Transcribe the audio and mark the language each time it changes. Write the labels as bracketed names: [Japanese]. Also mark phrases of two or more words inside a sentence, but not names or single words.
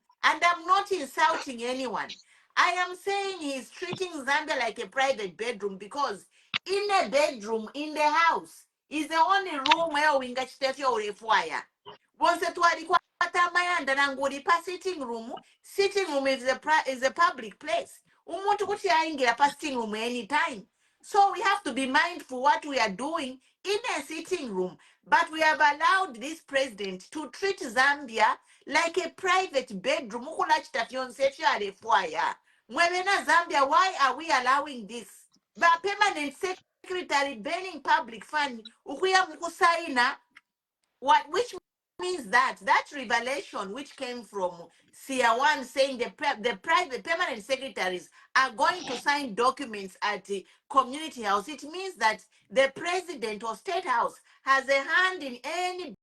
[English] And I'm not insulting anyone. I am saying he's treating Zambia like a private bedroom because in a bedroom in the house is the only room where we get refire. Once it was sitting room is a public place. [Bemba] Umuntu kuti aingira pa [English] sitting room anytime. So we have to be mindful what we are doing in a sitting room. But we have allowed this president to treat Zambia like a private bedroom. [Bemba] Mwemena Zambia, [English] why are we allowing this? But permanent secretary banning public fund, [Bemba] ukuya mkusaina, [English] which means that revelation which came from SEER1 saying the private permanent secretaries are going to sign documents at the community house, it means that the president or state house has a hand in any